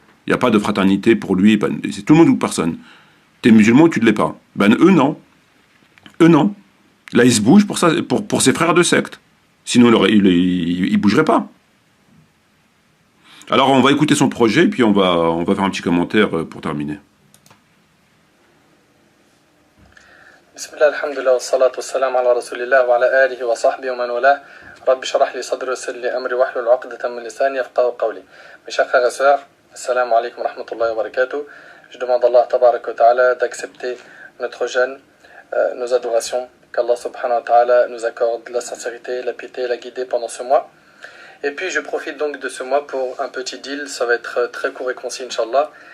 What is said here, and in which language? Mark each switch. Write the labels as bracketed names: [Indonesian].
[French] Il n'y a pas de fraternité pour lui, c'est tout le monde ou personne. T'es musulman ou tu ne l'es pas. Eux, non. Eux, non. Là, ils se bougent pour ses frères de secte. Sinon, ils ne bougeraient pas. Alors, on va écouter son projet, puis on va faire un petit commentaire pour terminer. [Arabic] بسم الله الحمد لله والصلاة والسلام على رسول الله وعلى آله وصحبه ومن والاه. رب اشرح لي صدري ويسر لي أمري واحلل عقدة من لساني يفقهوا قولي. [French] Mes chers frères et sœurs, assalamu alaikum wa rahmatullahi wa barakatuh. Je demande à Allah tabarak wa ta'ala d'accepter notre jeûne, nos adorations, qu'Allah subhanahu wa ta'ala nous accorde la sincérité, la piété et la guidée pendant ce mois. Et puis je profite donc de ce mois pour un petit deal, ça va être très court et concis Inch'Allah.